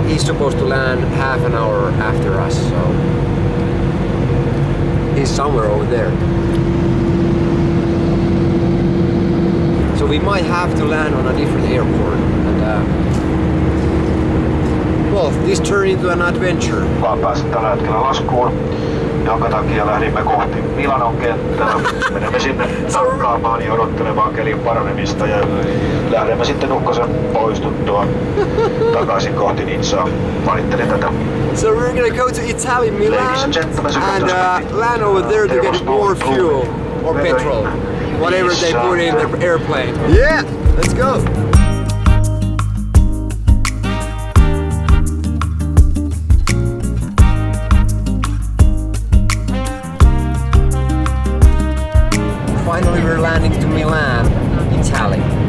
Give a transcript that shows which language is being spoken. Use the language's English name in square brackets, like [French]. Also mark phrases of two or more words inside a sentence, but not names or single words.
[English] He's supposed to land half an hour after us, so he's somewhere over there. So we might have to land on a different airport. And, well, this turned into an adventure. [Finnish] Ollaan päässyt tällä hetkellä laskuun, jonka takia lähdimme kohti Milanon kenttää. Menemme sinne tankkaamaan ja odottelemaan kelin paranemista ja lähdemme sitten ukkosen poistuttua takaisin kohti Nizzaa. Valittelin tätä. [English] So we're gonna go to Italy, Milan, and land over there to get more fuel or petrol. Whatever they put in the airplane. Yeah, let's go. Finally, we're landing to Milan, Italy.